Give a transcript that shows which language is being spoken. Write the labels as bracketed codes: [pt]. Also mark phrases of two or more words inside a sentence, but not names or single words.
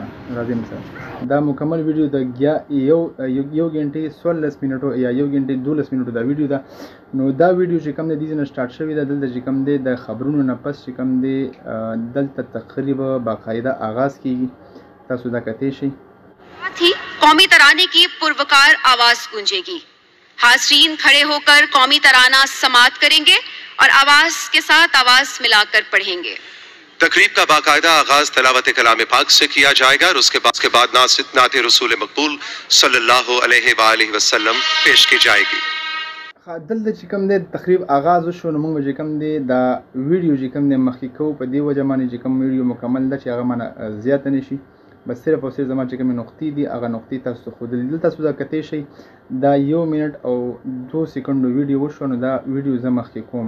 [ps] راځئ مثلا دا مکمل ویډیو د یو غنټې 16 منټو یا 1 غنټې 12 منټو دا ویډیو ده. نو دا ویډیو چې کوم دی دې نه سټارټ شوې ده. دلته چې کوم دی د خبرونو نه پس چې کوم دی دلته تقریب باقاعده آغاز کیږي. تاسو دا کتی شئ. [ur] ساتھ ہی قومی ترانے کی پروقار آواز گونجے گی. حاضرین کھڑے ہو کر قومی ترانہ سماعت کریں گے اور آواز کے ساتھ آواز ملا کر پڑھیں گے. تقریب کا باقاعدہ آغاز تلاوت کلام پاک سے کیا جائے گا اور اس کے بعد نعت رسول مقبول [ar] صلى الله عليه وسلم [ur] پیش کی جائے گی. [ps] دلته چې کوم دی تقریب آغاز وشو نو موږ چې کوم دی دا ویډیو چې کوم دی مخکې کوو په دې وجه باندې چې کوم ویډیو مکمل ده چې هغه مانه زیاته نه شي، بس صرف او صرف زما چې کومې نقطې دي هغه نقطې تاسو ته ښودلي. دلته تاسو دا کتی شئ دا 1 منټ او 2 سیکنډو ویډیو وشو نو دا ویډیو زه مخکې کوم.